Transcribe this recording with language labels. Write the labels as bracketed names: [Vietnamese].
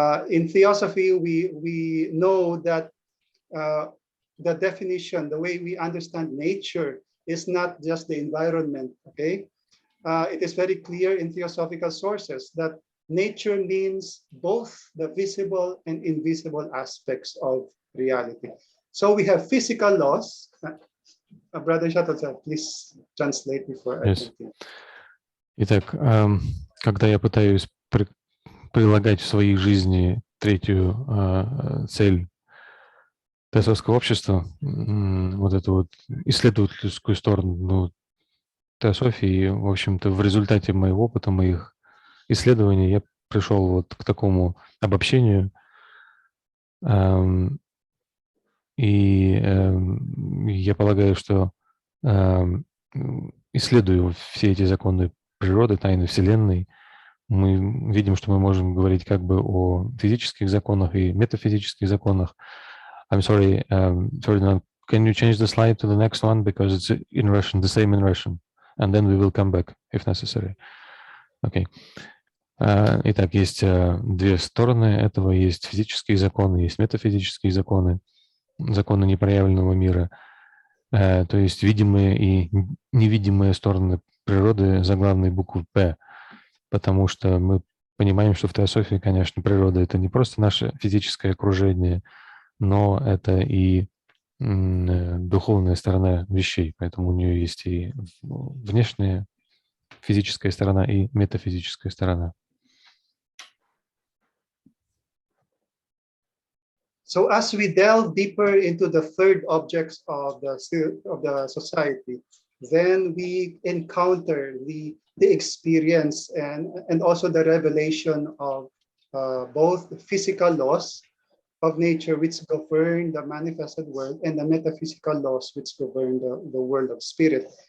[English] In theosophy, we know that the definition, the way we understand nature is not just the environment, okay? It is very clear in theosophical sources that nature means both the visible and invisible aspects of reality. So we have physical laws. Brother Shattel, please translate before I continue. [Russian] Итак, когда я пытаюсь прилагать в своей жизни третью цель теософского общества, вот эту вот исследовательскую сторону теософии, в общем-то, в результате моего опыта, моих исследований я пришел вот к такому обобщению, и я полагаю, что исследуя все эти законы природы, тайны Вселенной, мы видим, что мы можем говорить как бы о физических законах и метафизических законах. [English] I'm sorry, Ferdinand, can you change the slide to the next one because it's in Russian, the same in Russian, and then we will come back if necessary. Okay. [Russian] Итак, есть две стороны этого. Есть физические законы, есть метафизические законы, законы непроявленного мира, то есть видимые и невидимые стороны природы заглавной буквы «П», потому что мы понимаем, что в теософии, конечно, природа — это не просто наше физическое окружение, но это и духовная сторона вещей, поэтому у нее есть и внешняя физическая сторона, и метафизическая сторона. [English] So as we delve deeper into the third objects of the society, then we encounter the experience and also the revelation of both the physical laws of nature which govern the manifested world and the metaphysical laws which govern the world of spirit.